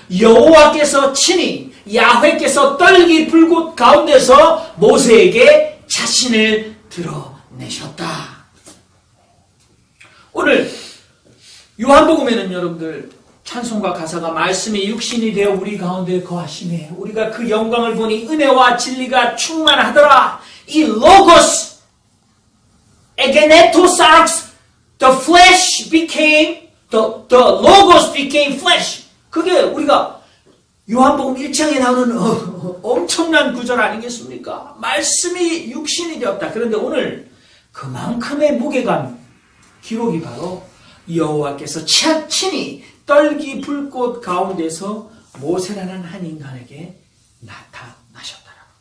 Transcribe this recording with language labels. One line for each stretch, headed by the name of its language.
Korean: 여호와께서 친히 야훼께서 떨기 불꽃 가운데서 모세에게 자신을 드러내셨다. 오늘 요한복음에는 여러분들 찬송과 가사가 말씀이 육신이 되어 우리 가운데 거하시네. 우리가 그 영광을 보니 은혜와 진리가 충만하더라. 이 로고스, 에게네토사르스,
English: the flesh became, the logos became flesh.
Korean: 그게 우리가 요한복음 1장에 나오는 엄청난 구절 아니겠습니까? 말씀이 육신이 되었다. 그런데 오늘 그만큼의 무게감 기록이 바로 여호와께서 친히 떨기 불꽃 가운데서 모세라는 한 인간에게 나타나셨더라.